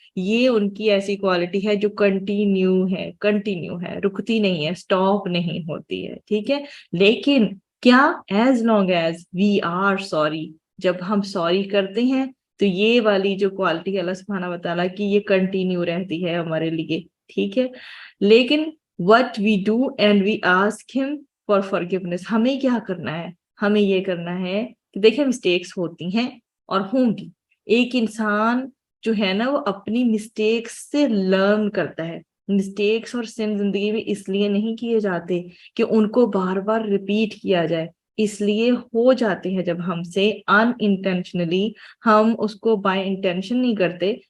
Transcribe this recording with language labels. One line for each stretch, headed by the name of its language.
Urdu: یہ ان کی ایسی کوالٹی ہے جو کنٹینیو ہے، رکتی نہیں ہے، سٹاپ نہیں ہوتی ہے. ٹھیک ہے، لیکن کیا
English: as long as we are sorry,
Urdu: جب ہم سوری کرتے ہیں تو یہ والی جو کوالٹی اللہ سبحانہ و تعالیٰ کی یہ کنٹینیو رہتی ہے ہمارے لیے. ٹھیک ہے، لیکن
English: what we do and we ask him for forgiveness.
Urdu: ہمیں کیا کرنا ہے؟ ہمیں یہ کرنا ہے کہ دیکھیں مسٹیکس ہوتی ہیں اور ہوں گی. ایک انسان جو ہے نا وہ اپنی مسٹیکس سے لرن کرتا ہے. مسٹیکس اور سن زندگی میں اس لیے نہیں کیے جاتے کہ ان کو بار بار ریپیٹ کیا جائے، اس لیے ہو جاتے ہیں جب ہم سے ان انٹینشنلی، ہم اس کو بائی انٹینشن نہیں کرتے.